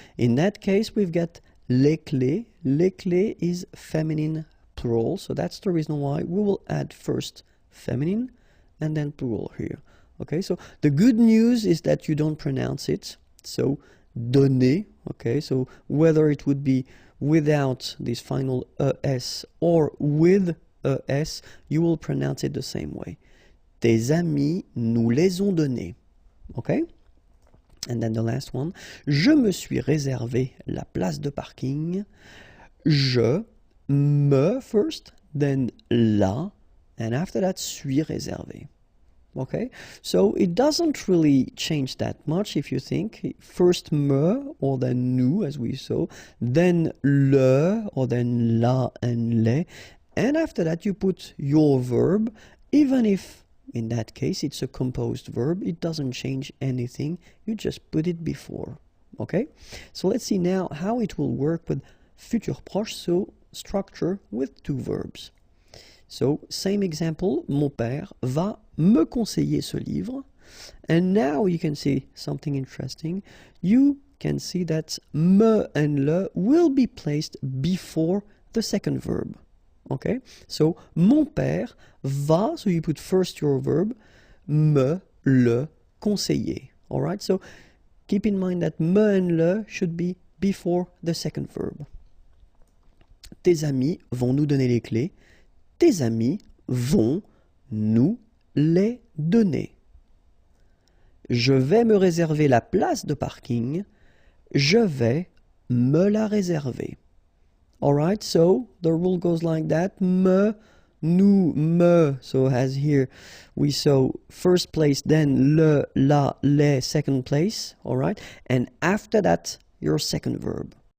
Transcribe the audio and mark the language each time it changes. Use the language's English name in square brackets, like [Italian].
[English] In that case, we've got les clés. Les clés is feminine plural, so that's the reason why we will add first feminine and then plural here. Okay, so the good news is that you don't pronounce it. So donner, okay, so whether it would be without this final ES or with ES, you will pronounce it the same way. [French] Tes amis nous les ont donnés. [English] Okay? And then the last one. [French] Je me suis réservé la place de parking. Je me [English] first, then [French] la, [English] and after that, [French] suis réservé. [English] Okay, so it doesn't really change that much if you think. First me or then nous, as we saw, then le or then la and les, and after that you put your verb, even if in that case it's a composed verb, it doesn't change anything, you just put it before. Okay, so let's see now how it will work with futur proche, so structure with two verbs. So, same example, [French] mon père va me conseiller ce livre. [English] And now you can see something interesting. You can see that me and le will be placed before the second verb. Okay? So, [French] mon père va, [English] so you put first your verb, me, le, conseiller. Alright? So, keep in mind that me and le should be before the second verb. [French] Tes amis vont nous donner les clés. Tes amis vont nous les donner. Je vais me réserver la place de parking. Je vais me la réserver. [English] Alright, so the rule goes like that. Me, nous, me. So as here we saw first place, then le, la, les, second place. Alright, and after that, your second verb.